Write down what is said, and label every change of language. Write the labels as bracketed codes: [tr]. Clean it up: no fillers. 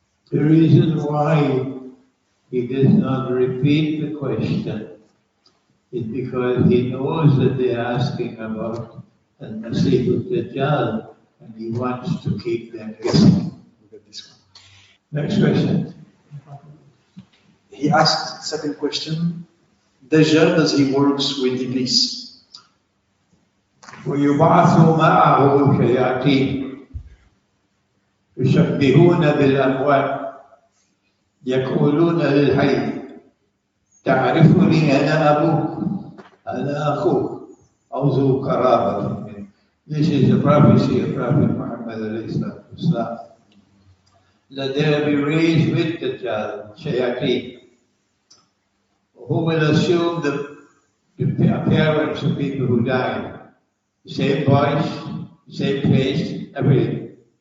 [en] The reason why he does not repeat the question is because he knows that they're asking about Al-Masih al-Dajjal, and he wants to keep them guessing. Look at this one. Next question. He asked, second question, Dajjal, does he works with Iblis? [ar] ويبعث معه شياطين يشبهون بالأموات يقولون للحي تعرفني أنا أبوك أنا أخوك أو ذو قرابة منك. [en] This is a prophecy of Prophet Muhammad alayhi salam. That they will be raised with the shayateen, who will assume the appearance of people who died. Same voice, same face, everything.